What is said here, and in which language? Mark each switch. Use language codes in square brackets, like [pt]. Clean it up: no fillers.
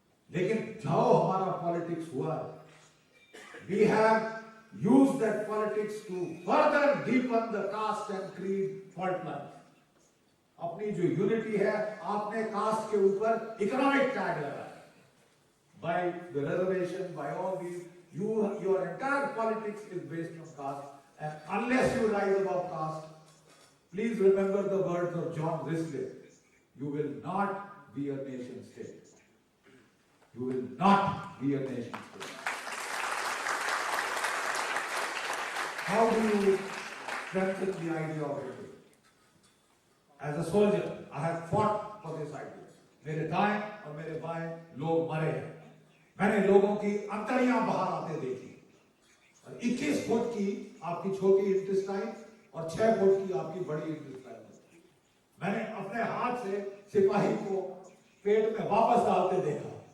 [hi] लेकिन जाओ हमारा पॉलिटिक्स हुआ है, [en] We have used that politics to further deepen the caste and creed fault line. [hi] अपनी जो यूनिटी है, आपने कास्ट के ऊपर इकोनॉमिक टैग लगाया। [en] by the reservation, by all these. Your entire politics is based on caste, and unless you rise above caste, please remember the words of John Risley. You will not be a nation state. You will not be a nation state. How do you strengthen the idea of it? As a soldier, I have fought for this idea. [hi] मेरे दाएं और मेरे बाएं लोग मरे हैं. मैंने लोगों की अंतड़ियां बाहर आते देखी. और 21 फुट की आपकी छोटी इंटेस्टाइन और 6 फुट की आपकी बड़ी इंटेस्टाइन. मैंने अपने हाथ से सिपाही को पेट में वापस डालते देखा.